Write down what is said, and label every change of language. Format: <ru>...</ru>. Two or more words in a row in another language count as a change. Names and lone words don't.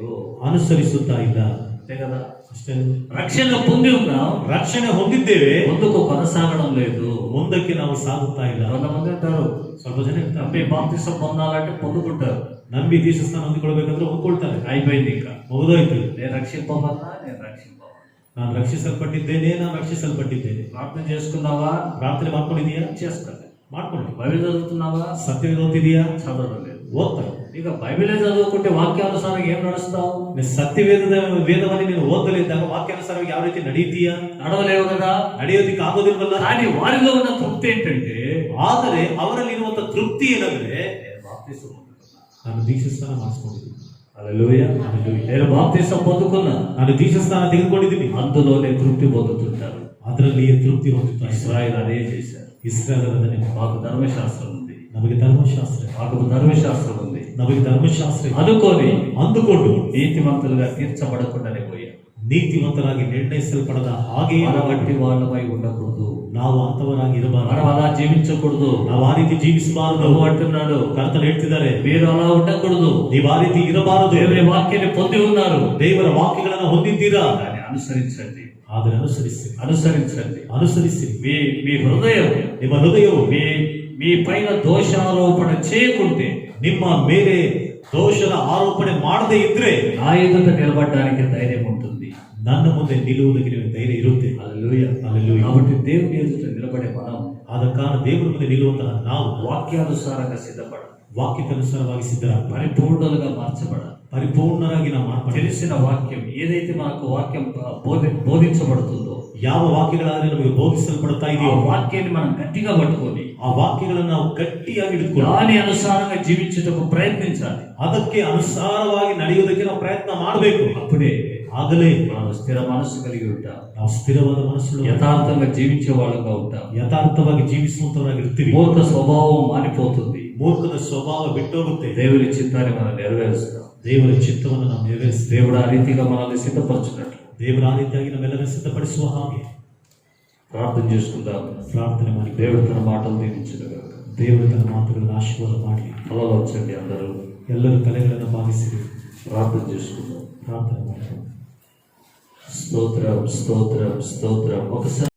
<kn>ಅನುಸರಿಸುತ್ತಾ ಇಲ್ಲ.</kn> <te>అంతే కదా.</te> <kn>ಅಷ್ಟೇ.</kn> <te>రక్షణ పొంది ఉన్నాం,</te> <kn>ರಕ್ಷಣೆ ಹೊಂದಿದ್ದೇವೆ,</kn> <te>ముందుకు కొనసాగడం లేదు.</te> <kn>ಮುಂದಕ್ಕೆ ನಾವು ಸಾಗುತ್ತಾ ಇಲ್ಲ.</kn> <te>కొంతమంది అంటారు,</te> <kn>ಸ್ವಲ್ಪ ಜನ ಇರ್ತಾರೆ,</kn> <te>అబ్బాయి బాప్తిసం పొందాలంటే పొందుకుంటారు,</te> <kn>ನಂಬಿ ದೀಕ್ಷಾಸ್ನಾನ ಹೊಂದಿಕೊಳ್ಬೇಕಂದ್ರೆ ಹೊಂದ್ಕೊಳ್ತಾರೆ.</kn> <te>అయిపోయింది. ఇంకా</te> <kn>ಮುಗಿದೋಯ್ತು.</kn> <te>నేను రక్షింపబడినా, నేను రక్షింపబడినా.</te> <kn>ನಾನು ರಕ್ಷಿಸಲ್ಪಟ್ಟಿದ್ದೇನೆ, ನಾನು ರಕ್ಷಿಸಲ್ಪಟ್ಟಿದ್ದೇನೆ.</kn> <te>ప్రార్థన చేసుకున్నావా?</te> <kn>ಪ್ರಾರ್ಥನೆ ಮಾಡ್ಕೊಂಡಿದೀಯಾ?</kn> <te>చేసుకోలేదు.</te> <kn>ಮಾಡ್ಕೊಳ್ಳಿ.</kn> <te>బైబిల్ చదువుతున్నావా?</te> <kn>ಸತ್ಯವೇದ ಓದ್ತಿದೀಯಾ?</kn> <te>చదవడం లేదు.</te> <kn>ಓದ್ತಾ.</kn> <te>ఇక బైబిలే చదువుకుంటే వాక్యానుసారంగా ఏం నడుస్తావు?</te> <kn>ನೀನು ವೇದವನ್ನು ನೀನು ಓದಲಿದ್ದಾಗ ವಾಕ್ಯಾನುಸಾರವಾಗಿ ಯಾವ ರೀತಿ ನಡೀತೀಯಾ?</kn> <te>నడవలేవు కదా.</te> <kn>ನಡೆಯೋದಿಕ್ಕೆ ಆಗೋದಿಲ್ವಲ್ಲ.</kn> <te>కానీ వారిలో ఉన్న తృప్తి ఏంటంటే,</te> <kn>ಆದರೆ ಅವರಲ್ಲಿ ಇರುವಂತ ತೃಪ್ತಿ ಏನಂದ್ರೆ,</kn> <te>నేను బాప్తిసం పొందుకున్నా.</te> <kn>ನಾನು ದೀಕ್ಷಾಸ್ನಾನ ಮಾಡಿಸ್ಕೊಂಡಿದ್ದೀನಿ.</kn> <te>హల్లెలూయా. నేను బాప్తిసం పొందుకున్నా,</te> <kn>ನಾನು ದೀಕ್ಷಾಸ್ನಾನ ತೆಗೆದುಕೊಂಡಿದ್ದೀನಿ.</kn> <te>అందులోనే తృప్తి పొందుతుంటారు.</te> <kn>ಅದರಲ್ಲಿಯೇ ತೃಪ್ತಿ ಹೊಂದುತ್ತಾ ಇದ್ದಾರೆ.</kn> <te>ఇశ్రాయేలు అదే చేశారు.</te> <kn>ಇಸ್ರಾಯೇಲ್ ಅದನ್ನೇ ಮಾಡಿದ್ರು.</kn> <te>మాకు ధర్మశాస్త్రం ఉంది,</te> <kn>ನಮಗೆ ಧರ್ಮಶಾಸ್ತ್ರ,</kn> <te>మాకు ధర్మశాస్త్రం ఉంది</te> <kn>ನಮಗೆ ಧರ್ಮಶಾಸ್ತ್ರ</kn> <te>అనుకొని</te> <kn>ಅಂದುಕೊಂಡು</kn> <te>నీతిమంతులుగా తీర్చబడకుండానే పోయాం.</te> <kn>ನೀತಿವಂತರಾಗಿ ನಿರ್ಣಯಿಸಲ್ಪಡದ ಹಾಗೆ</kn> <te>మన వంటి వాళ్ళమై ఉండకూడదు,</te> <kn>ನಾವು ಅಂತವರಾಗಿ</kn> <te>మనం</te> <kn>ಇರಬಾರದು.</kn> <te>అలా జీవించకూడదు.</te> <kn>ನಾವು ಆ ರೀತಿ ಜೀವಿಸಬಾರದು.</kn> <te>ప్రభు అంటున్నాడు,</te> <kn>ಕರ್ತನು ಹೇಳ್ತಿದ್ದಾರೆ,</kn> <te>మీరు ಅలా ఉండకూడదు.</te> <kn>ನೀವು ಆ ರೀತಿ ಇರಬಾರದು.</kn> <te>దేవుని వాక్యాన్ని పొంది ఉన్నారు,</te> <kn>ದೇವರ ವಾಕ್ಯಗಳನ್ನು ಹೊಂದಿದ್ದೀರಾ,</kn> <te>దాన్ని అనుసరించండి,</te> <kn>ಆದರೆ ಅನುಸರಿಸಿ,</kn> <te>అనుసరించండి.</te> <kn>ಅನುಸರಿಸಿ.</kn> <te>మీ హృదయం,</te> <kn>ನಿಮ್ಮ ಹೃದಯವು</kn> <te>మీ పైన దోషారోపణ చేయకుంటే,</te> <kn>ನಿಮ್ಮ ಮೇಲೆ ದೋಷದ ಆರೋಪಣೆ ಮಾಡದೇ ಇದ್ರೆ</kn> <te>నా ఎదుట నిలబడడానికి ధైర్యం ఉంటుంది.</te> <kn>ನನ್ನ ಮುಂದೆ ನಿಲ್ಲುವುದಕ್ಕೆ ನಿಮಗೆ ಧೈರ್ಯ ಇರುತ್ತೆ.</kn> <te>హల్లెలూయా.</te> <kn>ಹಲ್ಲೆಲೂಯಾ.</kn> <te>కాబట్టి దేవుని ఎదుట నిలబడే మనం</te> <kn>ಆದ ಕಾರಣ ದೇವರ ಮುಂದೆ ನಿಲ್ಲುವಂತಹ ನಾವು</kn> <te>వాక్యానుసారంగా సిద్ధపడాలి,</te> <kn>ವಾಕ್ಯಕ್ಕನುಸಾರವಾಗಿ ಸಿದ್ಧರಾಗಬೇಕು,</kn> <te>పరిపూర్ణులుగా మార్చబడాలి.</te> <kn>ಪರಿಪೂರ್ಣರಾಗಿ ನಾವು ಮಾಡ್ತೀವಿ.</kn> <te>తెలిసిన వాక్యం ఏదైతే మనకు వాక్యం బోధించబడుతుందో,</te> <kn>ಯಾವ ವಾಕ್ಯಗಳಾದ್ರೆ ನಮಗೆ ಬೋಧಿಸಲ್ಪಡ್ತಾ</kn> <te>ఆ</te> <kn>ಇದೆಯೋ</kn> <te>వాక్యాన్ని మనం గట్టిగా పట్టుకొని</te> <kn>ಆ ವಾಕ್ಯಗಳನ್ನು ನಾವು ಗಟ್ಟಿಯಾಗಿ ಹಿಡಿದುಕೊಂಡು</kn> <te>దాని అనుసారంగా జీవించుటకు ప్రయత్నించాలి.</te> <kn>ಅದಕ್ಕೆ ಅನುಸಾರವಾಗಿ ನಡೆಯುವುದಕ್ಕೆ ನಾವು ಪ್ರಯತ್ನ ಮಾಡಬೇಕು.</kn> <te>అప్పుడే</te> <kn>ಆಗಲೇ</kn> <te>మనం స్థిర మనస్సు కలిగి ఉంటాం,</te> <kn>ನಾವು ಸ್ಥಿರವಾದ ಮನಸ್ಸು,</kn> <te>యథార్థంగా జీవించే వాళ్ళగా ఉంటాం.</te> <kn>ಯಥಾರ್ಥವಾಗಿ ಜೀವಿಸುವಂತವರಾಗಿರ್ತೀವಿ.</kn> <te>మూర్ఖ స్వభావం మారిపోతుంది,</te> <kn>ಮೂರ್ಖದ ಸ್ವಭಾವ ಬಿಟ್ಟೋಗುತ್ತೆ.</kn> <te>దేవుని చిత్తాన్ని మనం నెరవేరుస్తాం.</te> <kn>ದೇವರ ಚಿತ್ತವನ್ನು ನಾವು ನೆರವೇರಿಸ್ತೇವೆ.</kn> <te>దేవుడు ఆ రీతిగా మనల్ని సిద్ధపరచున్నట్లు</te> <kn>ದೇವರ ಆ ರೀತಿಯಾಗಿ ನಮ್ಮೆಲ್ಲರನ್ನು ಸಿದ್ಧಪಡಿಸುವ ಹಾಗೆ</kn> <te>ప్రార్థన చేసుకుందాం.</te> <kn>ಪ್ರಾರ್ಥನೆ ಮಾಡಿ.</kn> <te>దేవుడు తన మాటలు దీవించుగాక.</te> <kn>ದೇವರು ತನ್ನ ಮಾತುಗಳನ್ನು ಆಶೀರ್ವಾದ ಮಾಡಲಿ.</kn> <te>అలా వచ్చండి, అందరూ</te> <kn>ಎಲ್ಲರೂ ತಲೆಗಳನ್ನು ಭಾವಿಸಿರಿ,</kn> <te>ప్రార్థన చేసుకుందాం.</te> <kn>ಪ್ರಾರ್ಥನೆ ಮಾಡಿ.</kn> <te>స్తోత్రం, స్తోత్రం, స్తోత్రం. ఒకసారి</te>